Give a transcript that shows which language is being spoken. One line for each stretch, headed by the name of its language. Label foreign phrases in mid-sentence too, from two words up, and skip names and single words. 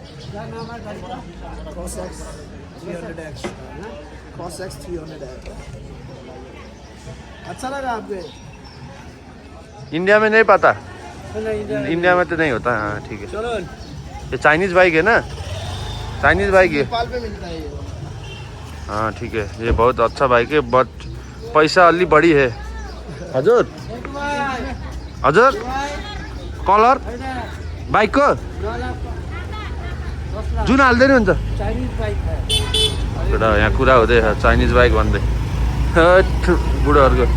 Hindi: अच्छा लगा आपको? इंडिया में नहीं पता। इंडिया में तो नहीं होता। हाँ ठीक है। ये चाइनीज बाइक है ना? चाइनीज बाइक है। नेपाल पे मिलता है ये। हाँ ठीक है। ये बहुत अच्छा बाइक है बट पैसा
Nepali: अलि बढी
Hindi: है।
Nepali: हजुर हजुर कलर बाइकको जुन हाल्दै नि हुन्छ। एउटा यहाँ कुरा हुँदै चाइनिज बाइक भन्दै बुढोहरूको।